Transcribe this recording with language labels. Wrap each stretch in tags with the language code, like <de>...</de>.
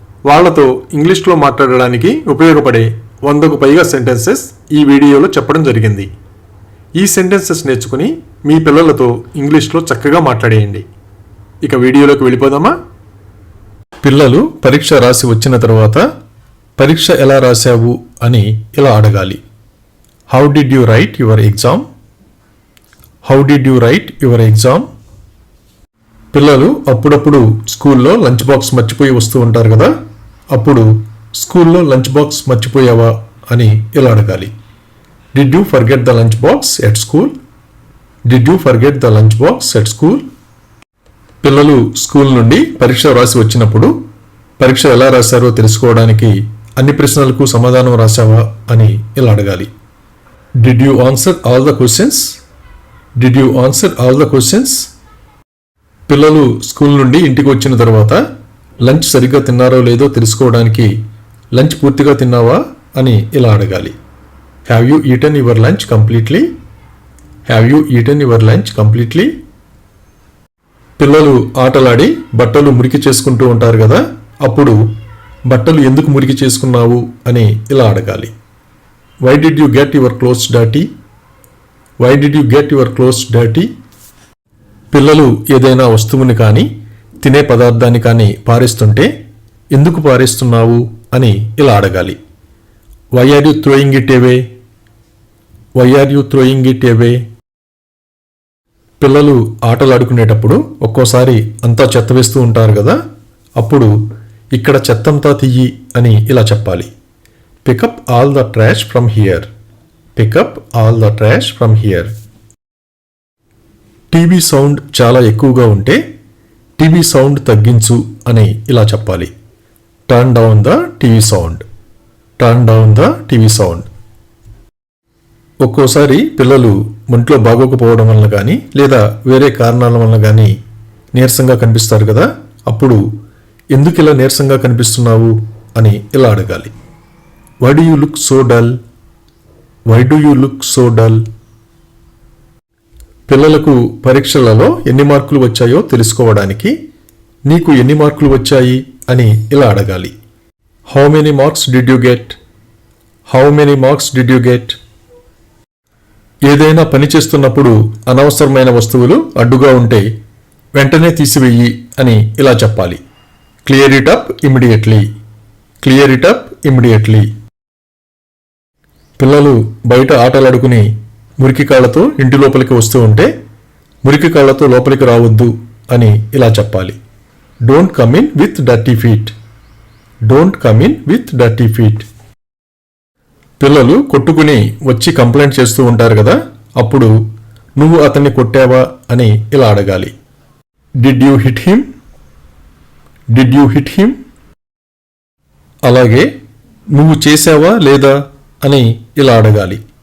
<te>వాళ్లతో ఇంగ్లీష్లో మాట్లాడడానికి ఉపయోగపడే 100కు పైగా సెంటెన్సెస్ ఈ వీడియోలో చెప్పడం జరిగింది. ఈ సెంటెన్సెస్ నేర్చుకుని మీ పిల్లలతో ఇంగ్లీష్లో చక్కగా మాట్లాడేయండి. ఇక వీడియోలోకి వెళ్ళిపోదామా? పిల్లలు పరీక్ష రాసి వచ్చిన తర్వాత పరీక్ష ఎలా రాశావు అని ఇలా అడగాలి.</te> <en>How did you write your exam? How did you write your exam?</en> <te>పిల్లలు అప్పుడప్పుడు స్కూల్లో లంచ్ బాక్స్ మర్చిపోయి వస్తూ ఉంటారు కదా. అప్పుడు స్కూల్లో లంచ్ బాక్స్ మర్చిపోయావా అని ఇలా అడగాలి.</te> <en>Did you forget the lunch box at school? Did you forget the lunch box at school?</en> <te>పిల్లలు స్కూల్ నుండి పరీక్ష రాసి వచ్చినప్పుడు పరీక్ష ఎలా రాశారో తెలుసుకోవడానికి అన్ని ప్రశ్నలకు సమాధానం రాశావా అని ఇలా అడగాలి.</te> <en>Did you answer all the questions? Did you answer all the questions?</en> <te>పిల్లలు స్కూల్ నుండి ఇంటికి వచ్చిన తర్వాత లంచ్ సరిగ్గా తిన్నారో లేదో తెలుసుకోవడానికి లంచ్ పూర్తిగా తిన్నావా అని ఇలా అడగాలి.</te> <en>Have you eaten your lunch completely? Have you eaten your lunch completely?</en> <te>పిల్లలు ఆటలాడి బట్టలు మురికి చేసుకుంటూ ఉంటారు కదా. అప్పుడు బట్టలు ఎందుకు మురికి చేసుకున్నావు అని ఇలా అడగాలి.</te> <en>Why did you get your clothes dirty? Why did you get your clothes dirty?</en> <te>పిల్లలు ఏదైనా వస్తువుని కానీ తినే పదార్థాన్ని కానీ పారేస్తుంటే ఎందుకు పారేస్తున్నావు అని ఇలా అడగాలి.</te> <en>Why are you throwing it away? Why are you throwing it away?</en> <te>పిల్లలు ఆటలాడుకునేటప్పుడు ఒక్కోసారి అంతా చెత్త వేస్తూ ఉంటారు కదా. అప్పుడు ఇక్కడ చెత్తంతా తీయి అని ఇలా చెప్పాలి.</te> <en>Pick up all the trash from here. Pick up all the trash from here.</en> <te>TV sound చాలా ఎక్కువగా ఉంటే టీవీ సౌండ్ తగ్గించు అని ఇలా చెప్పాలి.</te> <en>Turn down the TV sound. Turn down the TV sound.</en> <te>ఒక్కోసారి పిల్లలు ఒంట్లో బాగోకపోవడం వల్ల కానీ లేదా వేరే కారణాల వల్ల కానీ నీరసంగా కనిపిస్తారు కదా. అప్పుడు ఎందుకు ఇలా నీరసంగా కనిపిస్తున్నావు అని ఇలా అడగాలి.</te> <en>Why do you look so dull? Why do you look so dull?</en> <te>పిల్లలకు పరీక్షలలో ఎన్ని మార్కులు వచ్చాయో తెలుసుకోవడానికి నీకు ఎన్ని మార్కులు వచ్చాయి అని ఇలా అడగాలి.</te> <en>How many marks did you get? How many marks did you get?</en> <te>ఏదైనా పని చేస్తున్నప్పుడు అనవసరమైన వస్తువులు అడ్డుగా ఉంటే వెంటనే తీసివేయి అని ఇలా చెప్పాలి.</te> <en>Clear it up immediately. Clear it up immediately.</en> <te>పిల్లలు బయట ఆటలాడుకుని మురికి కాళ్లతో ఇంటి లోపలికి వస్తూ ఉంటే మురికి కాళ్లతో లోపలికి రావద్దు అని ఇలా చెప్పాలి.</te> <en>Don't come in with dirty feet. Don't come in with dirty feet.</en> <te>పిల్లలు కొట్టుకుని వచ్చి కంప్లైంట్ చేస్తూ ఉంటారు కదా. అప్పుడు నువ్వు అతన్ని కొట్టావా అని ఇలా అడగాలి.</te> <en>Did you hit him? Did you hit him?</en> <te>అలాగే నువ్వు చేసావా లేదా అని ఇలా అడగాలి.</te>